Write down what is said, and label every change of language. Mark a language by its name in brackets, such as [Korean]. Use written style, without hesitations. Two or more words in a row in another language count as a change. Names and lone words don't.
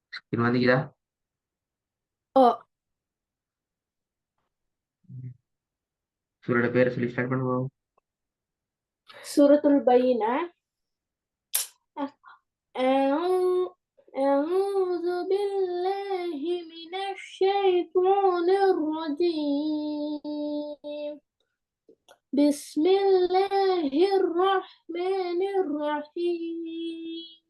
[Tamil] இது வந்துக்குதா? اه. சூரோட பேரை சொல்லி ஸ்டார்ட் பண்ணுவோம். [Arabic] سورة البينة. أعوذ أعوذ بالله من الشيطان الرجيم. بسم الله الرحمن الرحيم.